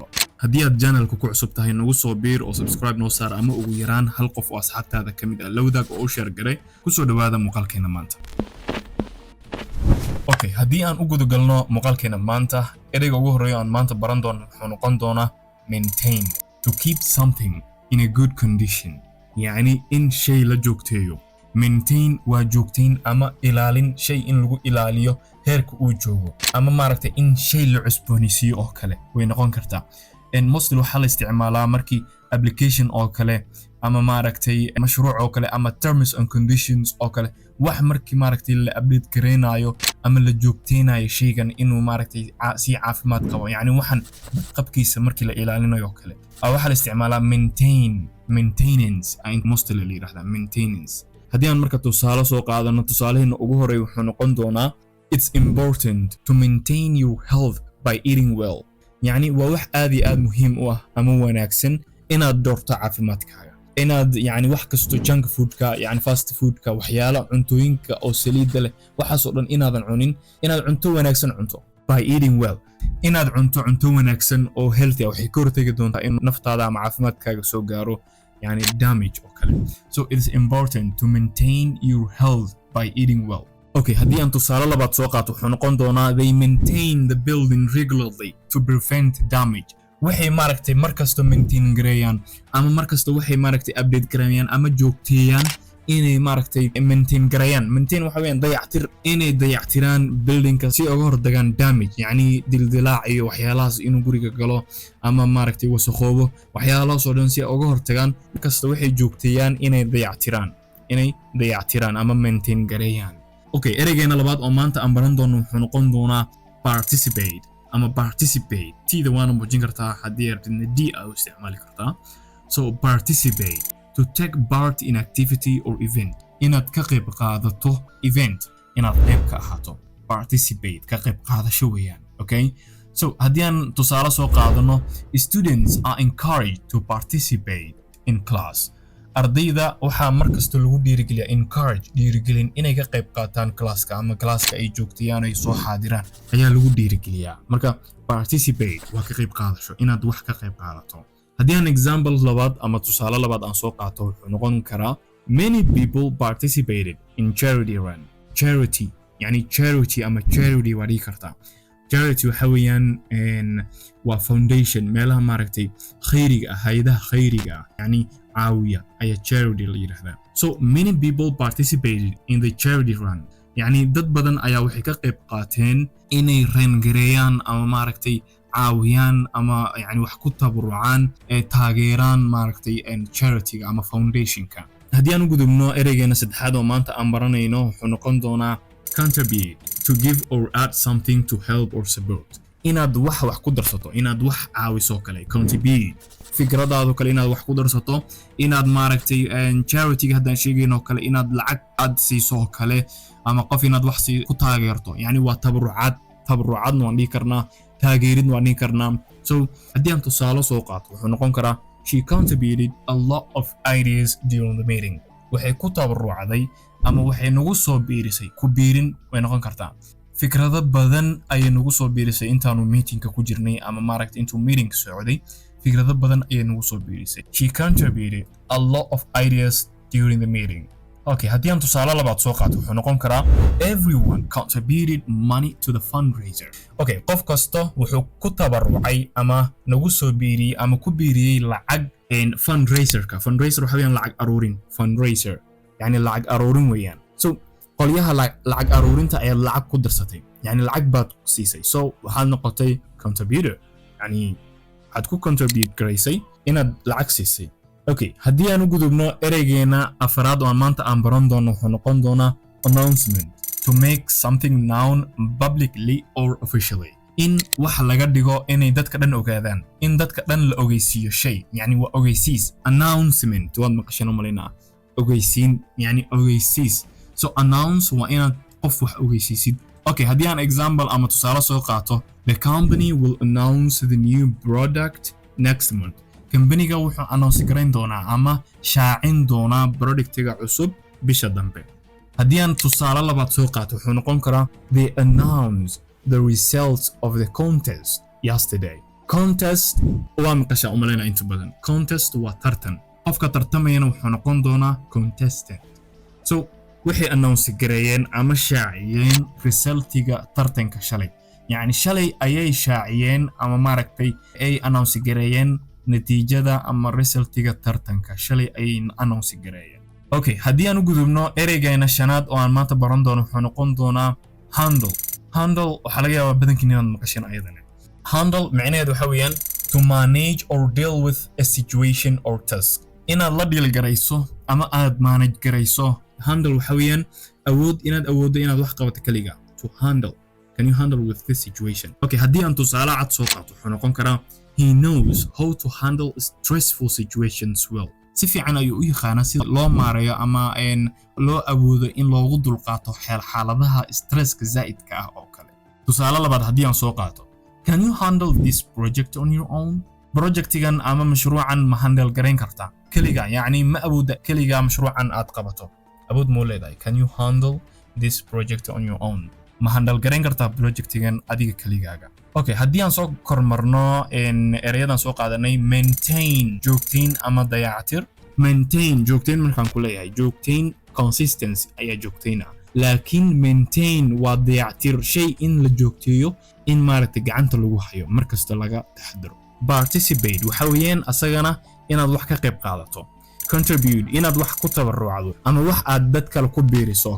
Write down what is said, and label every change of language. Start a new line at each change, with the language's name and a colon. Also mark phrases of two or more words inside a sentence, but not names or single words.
Somali: Haddii aad channelka ku cusub tahay nagu soo biir oo subscribe noo saar ama ugu yaraan hal qof oo asxaabtaada ka mid ah la wadaag oo u share garay ku soo dhawaada muuqaalkeena maanta. Okay, haddii aan u gudagalno muuqaalkeena maanta, ereyga ugu horeeya aan maanta baran doono wuxuu noqon doonaa maintain,
English: to keep something in a good condition.
Somali: Yani in shay la joogteeyo. Maintain waa joogtayn ama ilaalin shay in lagu ilaaliyo heerka uu joogo, ama maaragtay in shay la cusboonaysiiyo oo kale way noqon kartaa. Mostly waxaa la isticmaalaa markii application oo kale ama maaragtay mashruuc oo kale ama
English: terms and conditions
Somali: oo kale wax markii maaragtay la update gareynayo ama la joogteynayo shaygan inuu maaragtay si caafimaad qabo, yani waxan qabkiisa markii la ilaalinayo oo kale waxa la isticmaalaa maintenance ay mostly la yiraahdaa maintenance. haddii aan marka tusaale soo qaadano, tusaaleheena ugu horeeya wuxuu noqon doonaa
English: it's important to maintain your health by eating well.
Somali: يعني waa wax aad iyo aad muhiim u ah ama wanaagsan inaad doorto caafimaadkaaga, inaad yani wax kasto
English: junk foodka,
Somali: yani
English: fast foodka,
Somali: waxyaalo cuntooyinka oo saliidda leh, waxaas oo dhan inaadan cunin, inaad cunto wanaagsan cunto
English: by eating well.
Somali: inaad cunto wanaagsan oo healthy ah waxay ka hortagi doontaa in naftaada ama caafimaadkaaga soo gaaro yani damage oo kale.
English: So it is important to maintain your health by eating well.
Somali: Okay, haddii aan tusaale labaad soo qaato wuxuu noqon doonaa
English: they maintain the building regularly to prevent damage.
Somali: waxay maaragtay markasta maintain gareeyaan ama markasta waxay maaragtay update gareeyaan ama joogteeyaan inay maaragtay maintain gareeyaan. maintain waxa weeyaan dayactir, inay dayactiraan buildingka si uga hortagaan damage, yani dildilaac iyo waxyaalahaas inuu guriga galo ama maaragtay wasaqoobo, waxyaalahaas oo dhan si uga hortagaan markasta waxay joogteeyaan inay dayactiraan ama maintain gareeyaan. Okay, ereygeena labaad oo maanta aan baran doono wuxuu noqon doonaa participate ama participate. Tida waana muujin kartaa haddii ardayna D u isticmaali kartaa.
English: So participate, to take part in activity or event.
Somali: inaad ka qayb qaadato event, inaad qayb ka ahaato. Participate, ka qayb qaadasho weeyaan. Okay? So haddii aan tusaale soo qaadano,
English: students are encouraged to participate in class.
Somali: ardayda waxaa markasta lagu dhiirigelin inay ka qayb qaataan classka ama classka ay joogtayaan ay soo xaadiraan ayaa lagu dhiirigeliyaa. marka participate waa ka qayb qaadasho, inaad wax ka qayb qaadato. haddii aan example labaad ama tusaale labaad aan soo qaato wuxuu noqon karaa
English: many people participated in charity run.
Somali: charity yani charity ama charity waa dhihi kartaa. charity waxa weeyaan waa foundation, meelaha maaragtay khayriga ah, hay'adaha khayriga ah, yani caawiya ayaa charity la yiraahdaa.
English: So many people participated in the charity run.
Somali: yani dad badan ayaa waxay ka qayb qaateen inay reengareeyaan ama maaragtay caawiyaan ama yani wax ku tabarucaan taageeraan maaragtay charity-ga ama foundation-ka. haddii aan u gudubno ereygeena saddexaad oo maanta aan baranayno wuxuu noqon doonaa contribute,
English: to give or add something to help or support.
Somali: inaad wax ku darsato, inaad wax caawiso kale. contribute, fikradaadu kale inaad wax ku darsato, inaad maaragtay charity-ga haddaan sheegayno kale inaad lacag aad siiso kale, ama qof inaad wax ku taageerto, yani waa tabarucaadna waan dhihi karnaa, taageerid waan dhihi karnaa.
English: So
Somali: haddii aan tusaale soo qaato wuxuu noqon karaa
English: she contributed a lot of ideas during the meeting.
Somali: waxay ku tabarucday ama waxay nagu soo biirisay, ku biirin way noqon kartaa. fikrado badan ayay nagu soo biirisay intaanu meetingka ku jirnay ama maaragtay intuu meeting socday, fikrado badan ayay nagu soo biirisay.
English: she contributed a lot of ideas during the meeting.
Somali: Okay, haddii aan tusaale labaad soo qaato wuxuu noqon karaa
English: everyone contributed money to the fundraiser.
Somali: Okay, qof kasta wuxuu ku tabarucay ama nagu soo biiriyey ama ku biiriyey lacag fundraiser-ka. fundraiser waxa weeyaan lacag aruurin. fundraiser yani lacag aruurin weeyaan. So qolyaha lacag aruurinta ayaa lacag ku darsatay, yani lacag baad siisay, so waxaad noqotay contributor, yani waxaad ku contribute garaysay inaad lacag siisay. Okay, haddii aan u gudubno ereygeena afraad oo maanta aan baran doono wuxuu noqon doonaa
English: announcement to make something known publicly or officially
Somali: in wax laga dhigo inay dadka dhan ogaadaan in dadka dhan la ogeysiiyo shay yani waa ogeysiis announcement waad maqasheen umalina ogeysiin yani ogeysiis so announce waa inaad qof wax ogeysiisid okay haddii aan example ama tusaale soo qaato
English: the company will announce the new product next month
Somali: company-ga wuxuu announce garayn doonaa ama shaacin doonaa productiga cusub bisha dambe haddii aan tusaale labaad soo qaato wuxuu noqon karaa
English: they announce the results of the contest yesterday
Somali: contest waa maqashaa umaleyna inta badan contest waa tartan qofka tartamayana wuxuu noqon doonaa contestant so waxay announce gareeyeen ama shaaciyeen resultiga tartanka shalay yani shalay ayay shaaciyeen ama maaragtay ay announce gareeyeen natiijada ama resultiga tartanka shalay ayay announce gareeyeen okay haddii aan u gudubno ereygeena shanaad oo aan maanta baran doono wuxuu noqon doonaa handle waxaa laga yaabaa badankiin inaad maqasheen ayadana handle macnaheedu waxa weeyaan
English: to manage or deal with a situation or task
Somali: inaad la dhiil garayso ama aad manage garayso handle waxa weeyaan inaad awooddo inaad wax qabato kaliga
English: to handle can you handle with this situation
Somali: okay haddii aan tusaale cad soo qaato wuxuu noqon karaa
English: he knows how to handle stressful situations well
Somali: si fiican ayuu u yaqaanaa sida loo maareeyo ama loo awoodo in loogu dulqaato xaaladaha stresska zaa'idka ah oo kale tusaale labaad haddii aan soo qaato
English: can you handle this project on your own
Somali: projectigan ama mashruucan ma handle garayn kartaa kaliga yacni ma awooda kaliga mashruucan aad qabato awood moo leedahay
English: can you handle this project on your own
Somali: ma handle garayn kartaa projectigan adiga kaligaaga okay haddii aan soo kormarno erayadan soo qaadanay maintain joogtayn ama dayactir maintain joogtayn markaan ku leeyahay joogtayn consistency ayaa joogtayn ah laakiin maintain waa dayactir shay in la joogteeyo in maaragtay gacanta lagu hayo markasta laga taxadaro participate waxa weeyaan asagana inaad wax ka qayb qaadato contribute inaad wax ku tabarucdo ama wax aad dad kale ku biiriso oo